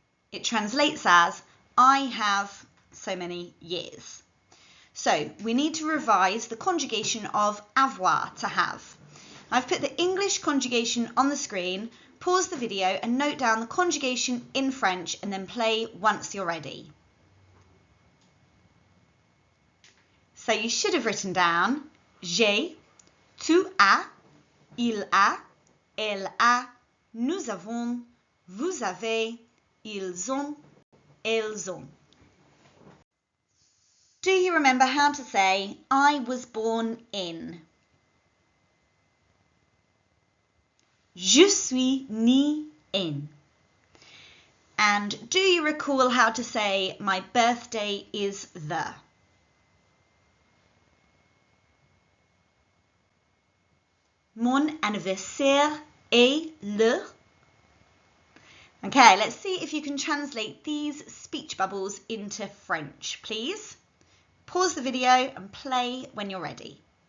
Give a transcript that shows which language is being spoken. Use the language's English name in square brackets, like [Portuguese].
[English] It translates as, I have so many years. So we need to revise the conjugation of avoir, to have. I've put the English conjugation on the screen. Pause the video and note down the conjugation in French and then play once you're ready. So you should have written down [French] j'ai, tu as, il a, elle a, nous avons, vous avez, ils ont, elles ont. [English] Do you remember how to say I was born in? [French] Je suis né [English] in. And do you recall how to say my birthday is the? [French] Mon anniversaire est le. [English] Okay, let's see if you can translate these speech bubbles into French, please. Pause the video and play when you're ready.